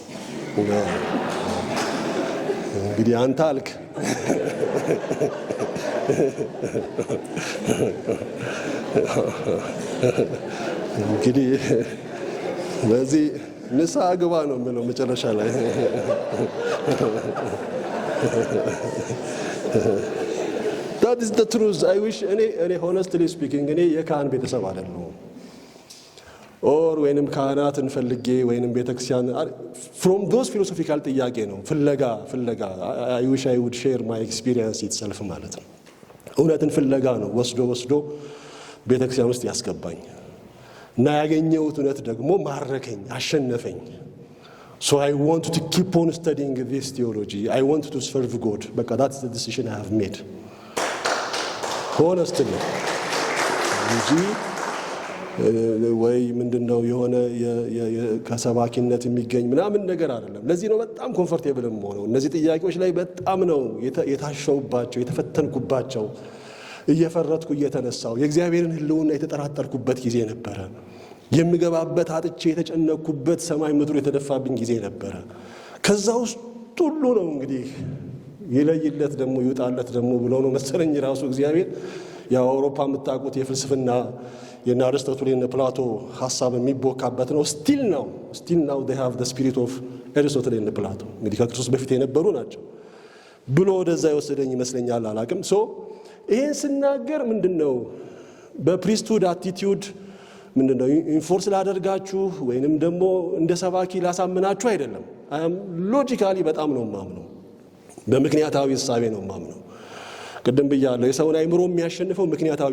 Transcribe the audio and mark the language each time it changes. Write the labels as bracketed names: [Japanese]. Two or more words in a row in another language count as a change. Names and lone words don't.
[Amharic] እንግዲህ አንተ አልክ። እንግዲህ ለዚህ ንስሐ ግባ ነው የምለው መጨረሻ ላይ። [English] That is the truth. I wish [Amharic] እኔ [English] honestly speaking [Amharic] እኔ የካህን ቤተሰብ አይደለሁም ኦር ወይንም ካህናትን ፈልጌ ወይንም ቤተክርስቲያን [English] from those philosophical [Amharic] ጥያቄ ነው ፍለጋ [English] I wish I would share my experience itself [Amharic] ማለት ነው። እውነትን ፍለጋ ነው ወስዶ ቤተክርስቲያን ውስጥ ያስገባኝ እና ያገኘሁት እውነት ደግሞ ማረከኝ፣ አሸነፈኝ። [English] So I want to keep on studying this theology. I want to serve God. But that's the decision I have made. Honestly. [Amharic] ወይ ምንድነው የሆነ ከሰባኪነት የሚገኝ ምናምን ነገር አይደለም። ለዚህ ነው በጣም ኮምፎርቴብል የምሆነው። እነዚህ ጥያቄዎች ላይ በጣም ነው የታሸውባቸው፣ የተፈተንኩባቸው፣ እየፈረጥኩ እየተነሳው የእግዚአብሔርን ሕልውና የተጠራጠርኩበት ጊዜ ነበረ። የምገባበት አጥቼ የተጨነቅኩበት ሰማይ ምድሩ የተደፋብኝ ጊዜ ነበረ። ከዛ ውስጥ ሁሉ ነው እንግዲህ ይለይለት ደግሞ ይውጣለት ደግሞ ብሎ ነው መሰለኝ ራሱ እግዚአብሔር። ያው አውሮፓ የምታውቁት የፍልስፍና የና አርስቶትል የና ፕላቶ ሐሳብ የሚቦካበት ነው። [English] still now they have the spirit of Aristotle and Plato [Amharic] እንግዲህ ከክርስቶስ በፊት የነበሩ ናቸው ብሎ ወደዛ ይወሰደኝ ይመስለኛል። አላቅም ሶ ይሄን ስናገር ምንድነው [English] priesthood attitude [Amharic] ምንድነው ኢንፎርስ ላደርጋችሁ ወይንም ደግሞ እንደ ሰባኪ ላሳምናችሁ አይደለም። አም ሎጂካሊ በጣም ነው ማምነው፣ በምክንያታዊ ሐሳቤ ነው ማምነው። ቅድም ብያለሁ የሰውን አይምሮ የሚያሸንፈው ምክንያታዊ